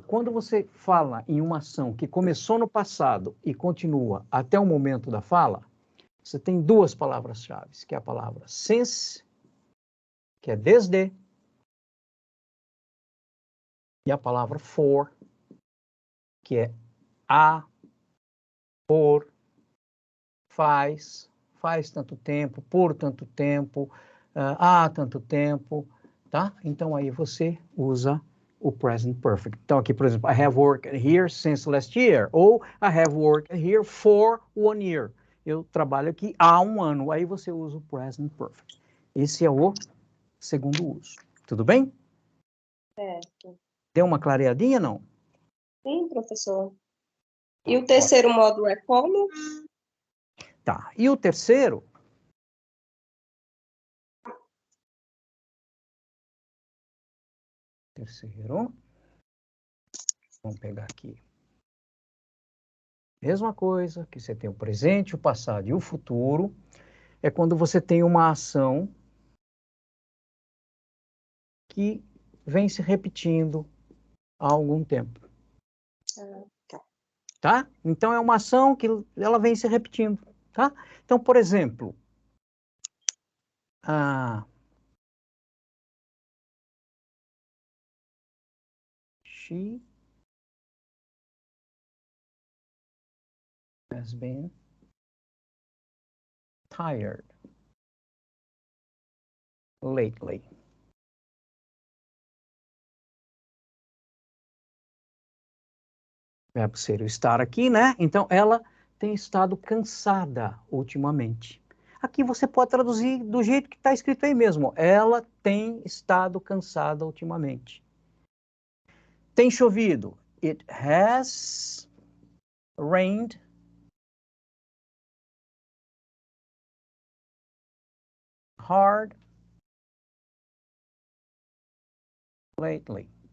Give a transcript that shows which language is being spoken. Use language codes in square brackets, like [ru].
[pt] Quando você fala em uma ação que começou no passado e continua até o momento da fala, você tem duas palavras-chave, que é a palavra since, que é desde, e a palavra for, que é a, por, faz tanto tempo, por tanto tempo, há tanto tempo, tá? Então aí você usa o present perfect. Então aqui, por exemplo, [en] I have worked here since last year, [pt] ou [en] I have worked here for 1 year. [pt] Eu trabalho aqui há 1 ano, aí você usa o present perfect. Esse é o segundo uso. Tudo bem? Certo. Deu uma clareadinha, não? Sim, professor. E o terceiro módulo é como? Tá. E o terceiro? Vamos pegar aqui. Mesma coisa, que você tem o presente, o passado e o futuro. é quando você tem uma ação que vem se repetindo há algum tempo. Tá? Então, é uma ação que ela vem se repetindo. Tá? Então, por exemplo, [en] she has been tired lately. [pt] Verbo ser o estar aqui, né? Então, ela tem estado cansada ultimamente. Aqui você pode traduzir do jeito que está escrito aí mesmo. Ela tem estado cansada ultimamente. Tem chovido. [en] It has rained hard lately.